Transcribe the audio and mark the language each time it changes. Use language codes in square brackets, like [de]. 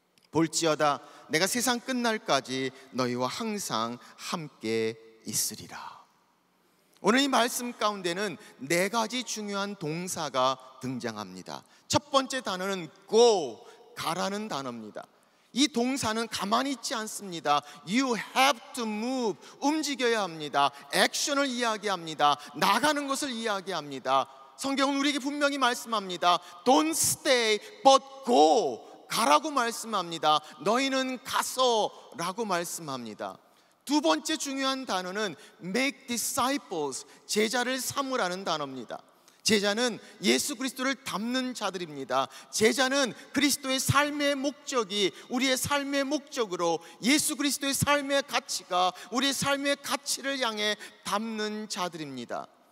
[ko] 볼지어다 내가 세상 끝날까지 너희와 항상 함께 있으리라. 오늘 이 말씀 가운데는 네 가지 중요한 동사가 등장합니다. 첫 번째 단어는 go, 가라는 단어입니다. 이 동사는 가만히 있지 않습니다. [en] You have to move, [ko] 움직여야 합니다. 액션을 이야기합니다. 나가는 것을 이야기합니다. 성경은 우리에게 분명히 말씀합니다. [en] Don't stay but go, [ko] 가라고 말씀합니다. 너희는 가서 라고 말씀합니다. 두 번째 중요한 단어는 [en] make disciples, [ko] 제자를 삼으라는 단어입니다. 제자는 예수 그리스도를 닮는 자들입니다. 제자는 그리스도의 삶의 목적이 우리의 삶의 목적으로, 예수 그리스도의 삶의 가치가 우리의 삶의 가치를 향해 닮는 자들입니다.